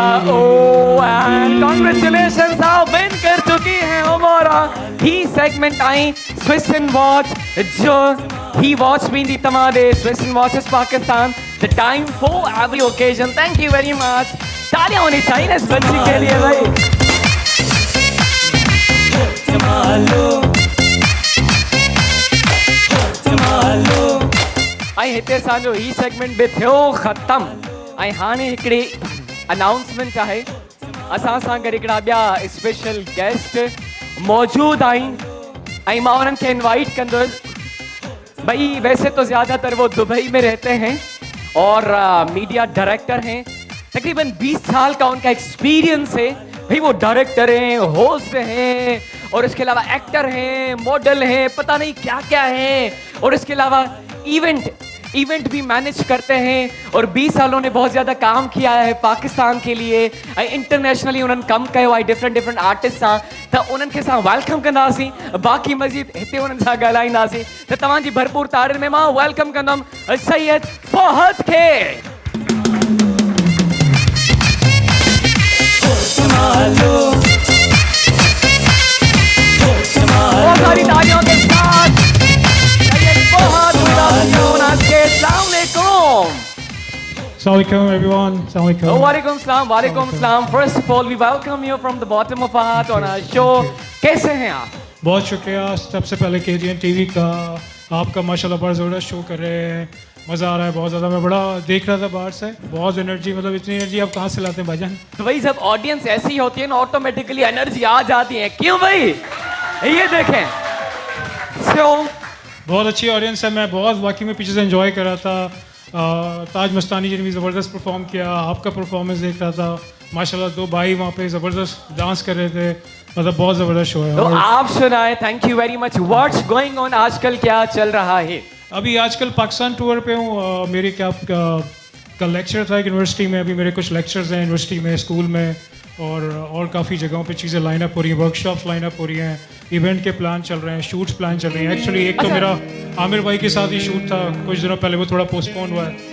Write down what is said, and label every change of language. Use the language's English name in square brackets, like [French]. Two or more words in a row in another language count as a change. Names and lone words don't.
[English] Oh and congratulations, [Hindi] आप विन कर चुकी हैं हमारा ही सेगमेंट आई स्विस एंड वॉच जो ही वॉच भी दी तमारे स्विस एंड वॉचेस पाकिस्तान, [English] The time for every occasion. Thank you very much. [Hindi] तालियां होनी चाहिए इस बच्ची के लिए भाई। [Sindhi] ऐं हिते असांजो ही सेगमेंट बि थियो ख़तम। ऐं हाणे हिकिड़ी अनाउंसमेंट आहे। असां सां गॾु हिकिड़ा ॿिया [English] special guest [Sindhi] मौजूदु आहिनि ऐं मां उन्हनि खे इनवाइट कंदुसि। [Hindi] भाई वैसे तो ज्यादातर वो दुबई में रहते हैं और [English] media director [Hindi] हैं। तकरीबन 20 साल का उनका एक्सपीरियंस है। भाई वो डायरेक्टर हैं, होस्ट हैं और इसके अलावा एक्टर हैं, मॉडल हैं, पता नहीं क्या क्या है। और इसके अलावा इवेंट भी मैनेज करते हैं और 20 सालों ने बहुत ज़्यादा काम किया है पाकिस्तान के लिए। [Sindhi] इंटरनेशनली उन्होंने कम कयो आहे [English] different artist [Sindhi] सां, त उन्हनि खे असां वेलकम कंदासीं। बाक़ी मज़ीद हिते उन्हनि सां ॻाल्हाईंदासीं। त तव्हांजी भरपूर तारीफ़ में मां वेलकम कंदुमि सैयद फहद खे। [Hindi] बहुत सारी तालियों के साथ सैयद फहद [English] Assalamualaikum everyone. [Arabic] Assalamualaikum. وعليكم السلام، وعليكم السلام. [English] First of all, we welcome you from the bottom of our heart on our show. [Hindi] कैसे हैं आप? बहुत शुक्रिया। सबसे पहले KGN TV का आपका माशाल्लाह बड़ा ज़बरदस्त शो कर रहे हैं, मज़ा आ रहा है बहुत ज़्यादा। मैं बड़ा देख रहा था बाहर से, बहुत एनर्जी, मतलब इतनी एनर्जी आप कहाँ से लाते हैं भाईजान? तो भाई जब ऑडियंस ऐसी होती है ना ऑटोमेटिकली एनर्जी आ जाती है। क्यों भाई? ये देखें। बहुत अच्छी ऑडियंस है। मैं बहुत वाकई में पीछे से एंजॉय कर रहा था। ताज मस्तानी जी ने भी ज़बरदस्त परफॉर्म किया, आपका परफॉर्मेंस देख रहा था। माशाल्लाह 2 भाई वहाँ पे ज़बरदस्त डांस कर रहे थे, मतलब बहुत ज़बरदस्त शो है। तो आप सुनाए। [English] Thank you very much. What's going on [Hindi] आजकल, क्या चल रहा है? अभी आजकल पाकिस्तान टूर पे हूँ। मेरी का लेक्चर था यूनिवर्सिटी में। अभी मेरे कुछ लेक्चर्स हैं यूनिवर्सिटी में, स्कूल में और काफ़ी जगहों पे चीज़ें [English] line up [Hindi] हो रही हैं, वर्कशॉप्स [English] line up [Hindi] हो रही हैं, इवेंट के प्लान चल रहे हैं, शूट्स प्लान चल रहे हैं। एक्चुअली एक तो मेरा आमिर भाई के साथ ही शूट था कुछ दिनों पहले, वो थोड़ा पोस्टपोन हुआ है।